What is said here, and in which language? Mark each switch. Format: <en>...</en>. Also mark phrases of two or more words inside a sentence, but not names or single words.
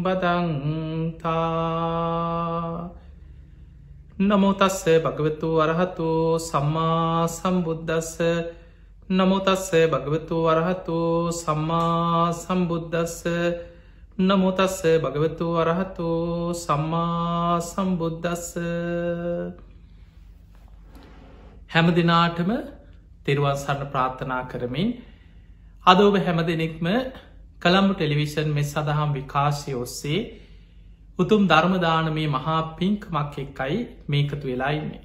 <pi>බදන්තා නමෝ තස්ස භගවතු අරහතු සම්මා සම්බුද්දස්ස නමෝ තස්ස භගවතු අරහතු සම්මා සම්බුද්දස්ස නමෝ තස්ස භගවතු අරහතු සම්මා සම්බුද්දස්ස.</pi> <si>හැම දිනාටම තෙරුවන් සරණ ප්‍රාර්ථනා කරමින් අද ඔබ හැම දෙනෙක්ම කළම්බු ටෙලිවිෂන් මෙ සඳහම් විකාශය ඔස්සේ උතුම් ධර්මදානමේ මහා පින්කමක් එක්කයි මේකතු වෙලා ඉන්නේ.</si>